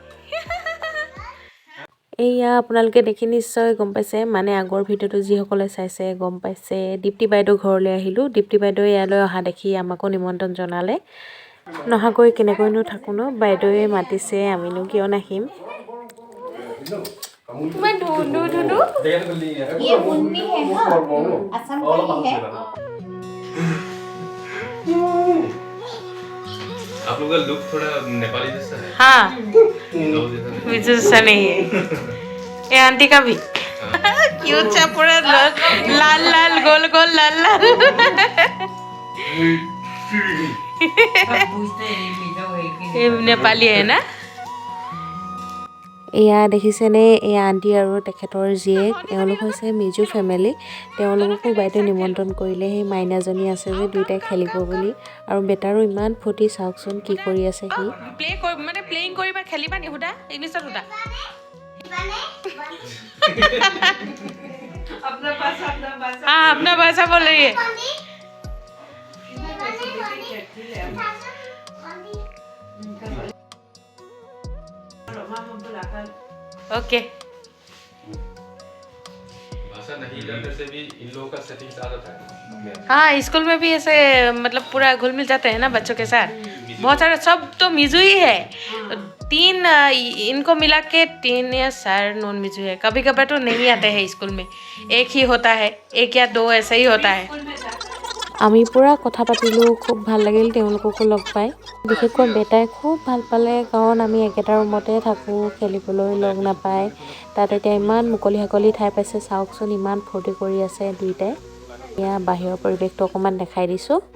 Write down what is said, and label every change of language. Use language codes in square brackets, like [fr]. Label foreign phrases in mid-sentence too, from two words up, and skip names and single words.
[as] এয়া আপোনালোকে দেখি নিশ্চয় গম পাইছে মানে আগৰ ভিডিঅ'টো যিসকলে চাইছে গম পাইছে দীপ্তি বাইদেউ ঘৰলৈ আহিলোঁ দীপ্তি বাইদেউ ইয়ালৈ অহা দেখি আমাকো নিমন্ত্ৰণ জনালে নহাকৈ কেনেকৈনো থাকোঁ ন বাইদেৱে মাতিছে আমিনো কিয় নাহিম [hi] मैं ढूंढू ये बुन्नी है ना असम का ही है आप लोग का लुक थोड़ा नेपाली जैसा है हाँ गाँव जैसा नहीं मुझे ऐसा नहीं है ये आंटी का भी क्यूट सा पूरा लाल लाल गोल गोल लाल लाल ये नेपाली है ना [as] এয়া দেখিছেনে এয়া আণ্টি আৰু তেখেতৰ জীয়েক এওঁলোক হৈছে মিজো ফেমিলি তেওঁলোককো বাইদেউ নিমন্ত্ৰণ কৰিলে সেই মাইনাজনী আছে যে দুইটাই খেলিব বুলি আৰু বেটাৰো ইমান ফূৰ্তি চাওকচোন কি কৰি আছে সি মানে প্লেইং কৰিবা খেলিবা নি সুধা ইংলিছত সুধা [hi] हाँ अपना भाषा बोल रही है ओके भाषा नहीं जानने से भी इन लोगों का सेटिंग आदत है हाँ स्कूल में भी ऐसे मतलब पूरा घुल मिल जाते हैं ना बच्चों के साथ बहुत सारे सब तो मिजू ही है तीन इनको मिला के 3 या 4 नॉन मिजू है कभी कभी तो नहीं आते हैं स्कूल में एक ही होता है 1 या 2 ऐसा ही होता है [as] আমি পুৰা কথা পাতিলোঁ খুব ভাল লাগিল তেওঁলোককো লগ পাই বিশেষকৈ বেটাই খুব ভাল পালে কাৰণ আমি একেটা ৰুমতে থাকোঁ খেলিবলৈ লগ নাপায় তাত এতিয়া ইমান মুকলি হাকলি ঠাই পাইছে চাওকচোন ইমান ফূৰ্তি কৰি আছে দুইটাই এয়া বাহিৰৰ পৰিৱেশটো অকণমান দেখাই দিছোঁ